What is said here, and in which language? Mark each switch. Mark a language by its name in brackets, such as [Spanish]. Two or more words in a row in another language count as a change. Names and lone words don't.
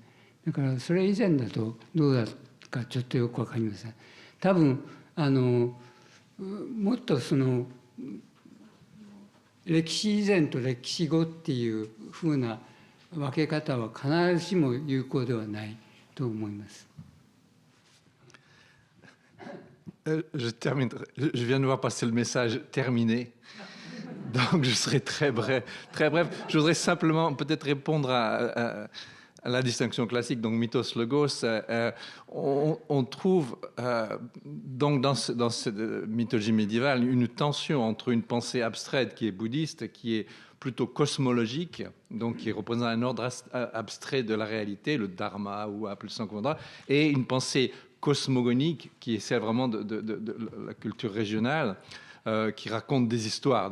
[Japanese] だからそれ以前だとどうだかちょっとよく分かりません。多分もっと歴史以前と歴史後っていうふうな分け方は必ずしも有効ではないと思います。 [French] Je terminerai. Je viens de voir passer le message terminé. Donc, je serai très bref. Très bref. Je voudrais simplement peut-être répondre à la distinction classique, donc mythos-logos. On trouve donc dans cette mythologie médiévale une tension entre une pensée abstraite qui est bouddhiste, qui est plutôt cosmologique, donc qui représente un ordre abstrait de la réalité, le dharma ou appelez ça comme on voudra, et une pensée cosmogonique qui est celle vraiment de la culture régionale, qui raconte des histoires.